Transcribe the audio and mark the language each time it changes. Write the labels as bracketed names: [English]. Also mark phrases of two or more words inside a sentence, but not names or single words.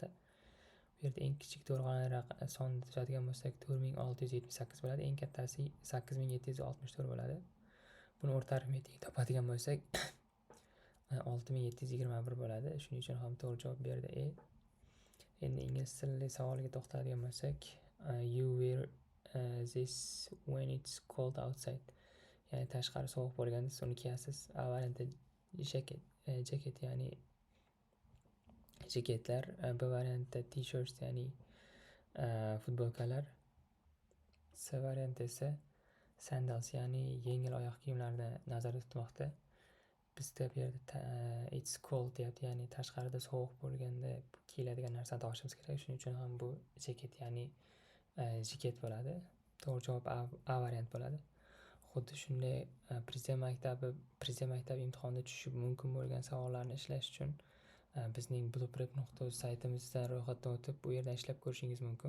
[Uzbek] Bu yerda eng kichik to'rxonali sonni tuzadigan bo'lsak 4678 bo'ladi. Eng kattasi 8764 bo'ladi. Buni o'rta arifmetikni topadigan bo'lsak 6721 bo'ladi. Shuning uchun ham to'g'ri javob bu yerda E. Endi ingliz tili savoliga to'xtaladigan bo'lsak, [English] you wear this when it's cold outside. [Uzbek] Ya'ni tashqari sovuq bo'lganda siz uni kiyasiz. A varianti jaket, ya'ni jaketlar. B variantda t-shirts, ya'ni futbolkalar. C varianti esa sandals, ya'ni yengil oyoq kiyimlarni nazarda tutmoqda. Bizda bu yerda [English] it's cold [Uzbek] deyapti, ya'ni tashqarida sovuq bo'lganda kiyiladigan narsani topishimiz kerak. Shuning uchun ham bu jaket, ya'ni jaket bo'ladi. To'g'ri javob A variant bo'ladi. Xuddi shunday Prezident maktabi imtihonida tushishi mumkin bo'lgan savollarni ishlash uchun bizning blueprep.uz saytimizdan ro'yxatdan o'tib, bu yerdan ishlab ko'rishingiz mumkin.